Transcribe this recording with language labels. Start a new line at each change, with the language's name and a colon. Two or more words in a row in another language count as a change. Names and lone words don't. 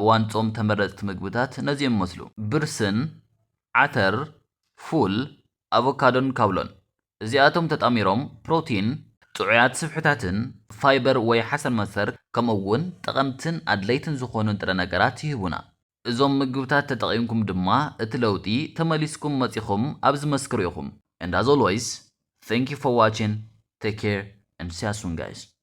Tigrinya: እዋን ጾም ተመረፅቲ ምግብታት ነዚኦም ይመስሉ። ብርስን፣ ዓተር፣ ፉል፣ ኣቮካዶን ካውሎን። እዚኣቶም ተጣሚሮም ፕሮቲን፣ ጥዑያት ስብሕታትን ፋይበር ወይ ሓሰር መሰር ከምኡውን ጠቐምትን ኣድለይትን ዝኾኑ ንጥረ ነገራት ይህቡና። እዞም ምግብታት ተጠቒምኩም ድማ እቲ ለውጢ ተመሊስኩም መፂኹም ኣብ ዝመስክሩ ኢኹም።
English: And as always, thank you for watching. Take care and see you soon, guys.